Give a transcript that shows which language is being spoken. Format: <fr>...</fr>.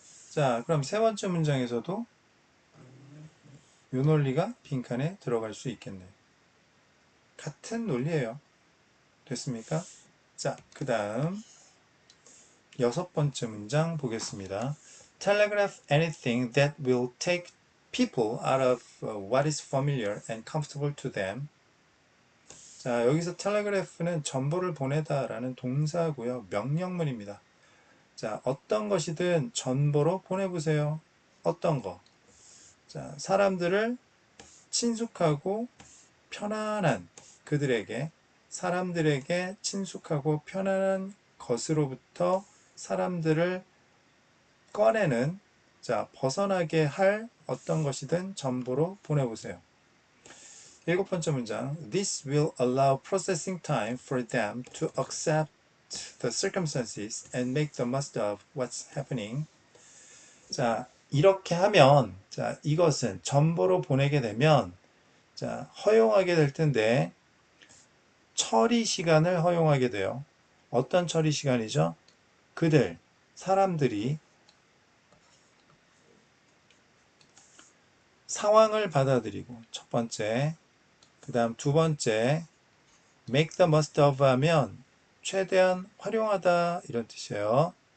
<ko>자, 그럼 세 번째 문장에서도 요 논리가 빈칸에 들어갈 수 있겠네요. 같은 논리예요. 됐습니까? 자, 그 다음 여섯 번째 문장 보겠습니다.</ko> <en>Telegraph anything that will take people out of what is familiar and comfortable to them.</en> <ko>자, 여기서 telegraph는 전보를 보내다 라는 동사고요. 명령문입니다. 자, 어떤 것이든 전보로 보내보세요. 어떤 거? 자, 사람들을 친숙하고 편안한 사람들에게 친숙하고 편안한 것으로부터 사람들을 꺼내는, 자, 벗어나게 할 어떤 것이든 전보로 보내보세요. 일곱 번째 문장.</ko> <en>This will allow processing time for them to accept the circumstances and make the most of what's happening. 자,</en> <ko>이렇게 하면, 자, 이것은 전보로 보내게 되면, 자, 허용하게 될 텐데, 처리 시간을 허용하게 돼요. 어떤 처리 시간이죠? 사람들이 상황을 받아들이고, 첫 번째, 그 다음 두 번째,</ko> <en>make the most of</en> <ko>하면 최대한 활용하다 이런 뜻이에요.</ko>